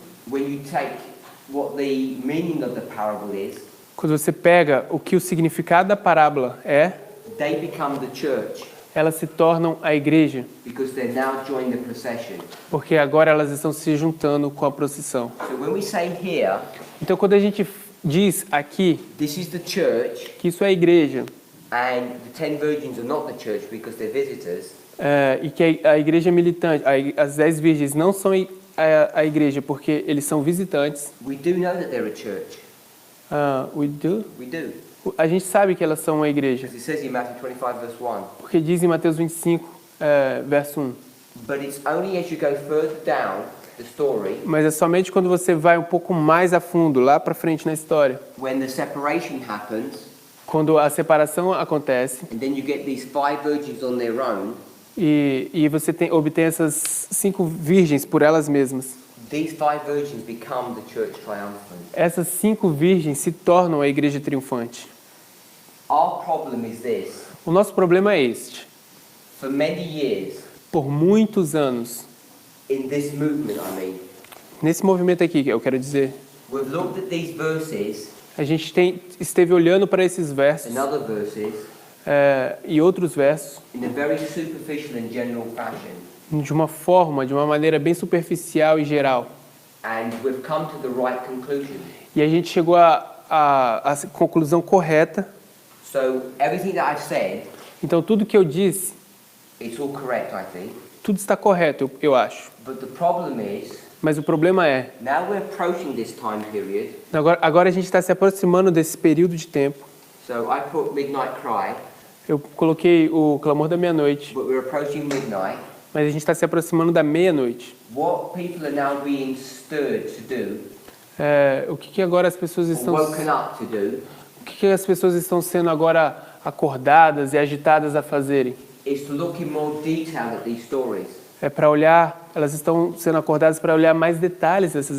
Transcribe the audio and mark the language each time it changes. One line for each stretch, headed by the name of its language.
English: when you take what the meaning of the parable is,
Portuguese: quando você pega o que o significado da parábola é,
English: they become the church
Portuguese: elas se tornam a igreja,
English: because they're now joining the procession.
Portuguese: porque agora elas estão se juntando com a procissão.
English: So when we say here,
Portuguese: Então, quando a gente diz aqui
English: this is the church,
Portuguese: que isso é a igreja,
English: and the 10 virgins are not the church because they're visitors,
Portuguese: e que a igreja militante, as 10 virgens não são a igreja porque eles são visitantes,
English: we do know that they're a church. we do? We do.
Portuguese: A gente sabe que elas são uma igreja,
English: Because it says in Matthew 25 verse 1.
Portuguese: porque diz em Mateus 25, verso 1.
English: But it's only as you go further down the story,
Portuguese: Mas é somente quando você vai um pouco mais a fundo, lá para frente na história,
English: when the separation happens,
Portuguese: quando a separação acontece
English: and then you get these 5 virgins on their own,
Portuguese: e você obtém essas 5 virgens por elas mesmas.
English: these 5 virgins become the church triumphant.
Portuguese: Essas 5 virgens se tornam a igreja triunfante.
English: Our problem is this.
Portuguese: O nosso problema é este.
English: For many years,
Portuguese: Por muitos anos,
English: in this movement,
Portuguese: nesse movimento aqui, que eu quero dizer,
English: we've looked at these verses
Portuguese: a gente esteve olhando para esses versos
English: and other verses
Portuguese: e outros versos
English: in a very superficial and general fashion.
Portuguese: de uma maneira bem superficial e geral.
English: And we've come to the right conclusion.
Portuguese: E a gente chegou à conclusão correta.
English: So everything that I've said,
Portuguese: Então, tudo que eu disse,
English: it's all correct, I think.
Portuguese: tudo está correto, eu acho.
English: But the problem is,
Portuguese: Mas o problema é,
English: now we're approaching this time period.
Portuguese: agora a gente está se aproximando desse período de tempo.
English: So I put Midnight Cry,
Portuguese: Eu coloquei o clamor da meia-noite,
English: but we're approaching midnight.
Portuguese: mas a gente está se aproximando da meia-noite.
English: What people are now being stirred to do,
Portuguese: O que agora as pessoas
English: or
Portuguese: estão...
English: woken up to do,
Portuguese: O que as pessoas estão sendo agora acordadas e agitadas a fazerem?
English: is to look in more detail at these stories.
Portuguese: É para olhar, elas estão sendo acordadas para olhar mais detalhes dessas